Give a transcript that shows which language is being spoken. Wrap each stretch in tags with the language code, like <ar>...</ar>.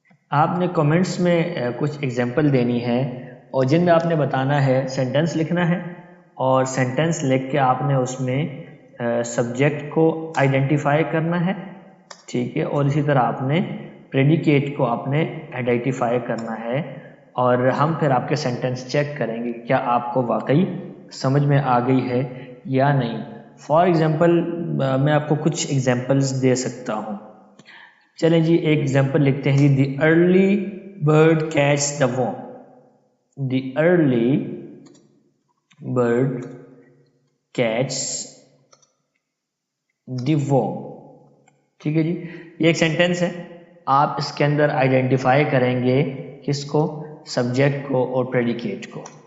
<ur>آپ نے کامنٹس میں کچھ ایگزامپل دینی ہے اور جن میں آپ نے بتانا ہے سینٹینس لکھنا ہے اور سینٹینس لکھ کے آپ نے اس میں سبجیکٹ کو آئیڈینٹیفائی کرنا ہے. ٹھیک ہے. اور اسی طرح آپ نے پریڈیکیٹ کو آپ نے آئیڈینٹیفائی کرنا ہے اور ہم پھر آپ کے سینٹینس چیک کریں گے کہ کیا آپ کو واقعی سمجھ میں آ گئی ہے یا نہیں.</ur> <en>for example</en> <ur>میں آپ کو کچھ ایگزامپلس دے سکتا ہوں. چلیں جی ایک ایگزامپل لکھتے ہیں جی</ur> <en>The early bird catch the worm. The early bird catch the worm.</en> <ur>ٹھیک ہے جی. یہ ایک سینٹینس ہے. آپ اس کے اندر آئیڈینٹیفائی کریں گے کس کو, سبجیکٹ کو اور پریڈیکیٹ کو.</ur>